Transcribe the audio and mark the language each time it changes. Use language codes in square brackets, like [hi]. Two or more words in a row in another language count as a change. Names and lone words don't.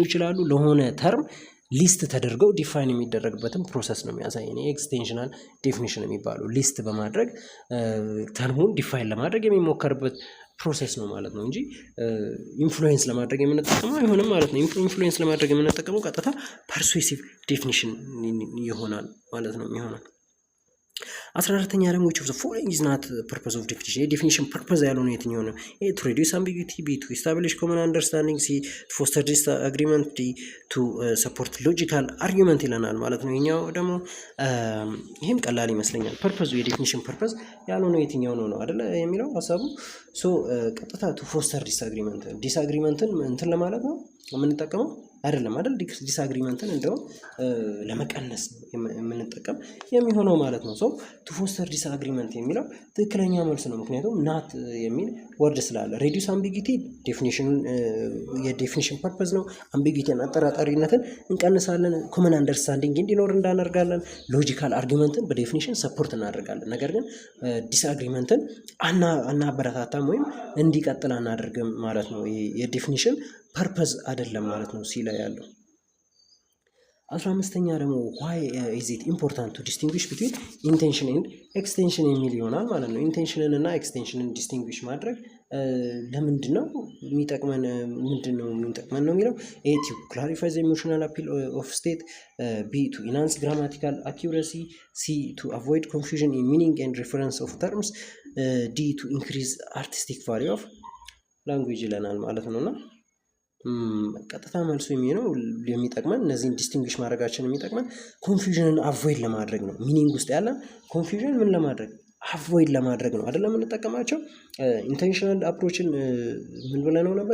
[am] ይችላሉ። ለሆነ ተርም ሊስት ተደርገው ዲፋይን የሚደረግበትን ፕሮሰስ ነው የሚያሳይ። [en] extensional definition [am] የሚባሉ ሊስት በማድረግ ተርሙን ዲፋይን ለማድረግ የሚሞከርበት ፕሮሰስ ነው ማለት ነው እንጂ ኢንፍሉዌንስ ለማድረግ የምንጠቀመው አይሆንም ማለት ነው። ኢንፍሉዌንስ ለማድረግ የምንጠቀመው ቀጥታ [en] persuasive definition [am] ይሆናል ማለት ነው የሚሆነው። 14ኛ ደግሞ [en] which of the following is not purpose of definition? [am] የዴፊኒሽን ፐርፐዝ ያልሆነ የትኛው ነው? ኤ [en] to reduce ambiguity፣ [am] ቢ [en] to establish common understanding፣ [am] ሲ [en] to foster disagreement፣ [am] ዲ [en] to support logical argument [am] ይለናል ማለት ነው። ይሄኛው ደግሞ ይህም ቀላል ይመስለኛል። ፐርፐዙ የዴፊኒሽን ፐርፐዝ ያልሆነው የትኛው ነው አይደለ የሚለው ሀሳቡ። ሶ ቀጥታ [en] to foster disagreement [am] ን እንትን ለማለት ነው የምንጠቀመው አይደለም አይደል? ዲስአግሪመንትን እንደውም ለመቀነስ የምንጠቀም የሚሆነው ማለት ነው። ሶ [en] to foster disagreement [am] የሚለው ትክክለኛ መልስ ነው። ምክንያቱም ናት የሚል ወርድ ስላለ። [en] reduce ambiguity [am] የዴፊኒሽን ፐርፐዝ ነው። አምቢጊቲን አጠራጣሪነትን እንቀንሳለን። [en] common understanding [am] እንዲኖር እንዳደርጋለን። [en] logical argument [am] በዴፊኒሽን ሰፖርት እናደርጋለን። ነገር ግን ዲስአግሪመንትን አናበረታታም ወይም እንዲቀጥል አናደርግም ማለት ነው። የዴፊኒሽን ፐርፐዝ አይደለም ማለት ነው ሲ ላይ ያለው። 15ኛ ደግሞ [en] why is it important to distinguish between intention and extension [am] የሚል ይሆናል ማለት ነው። ኢንቴንሽንን እና ኤክስቴንሽንን ዲስቲንጉሽ ማድረግ ለምንድን ነው የሚጠቅመን? ምንድን ነው የሚጠቅመን ነው የሚለው [en] ኤ to clarify the emotional appeal of state፣ ቢ to enhance grammatical accuracy፣ [am] ሲ [en] to avoid confusion in meaning and reference of terms፣ [am] ዲ [en] to increase artistic value of language [am] ይለናል ማለት ነውና ቀጥታ መልሱ የሚሆነው የሚጠቅመን እነዚህን ዲስቲንግዊሽ ማድረጋችን የሚጠቅመን ኮንፊውዥንን አቮይድ ለማድረግ ነው። ሚኒንግ ውስጥ ያለ ኮንፊውዥን ምን ለማድረግ አቮይድ ለማድረግ ነው አይደለም የምንጠቀማቸው። [en] intensional approach [am] ምን ብለነው ነበር?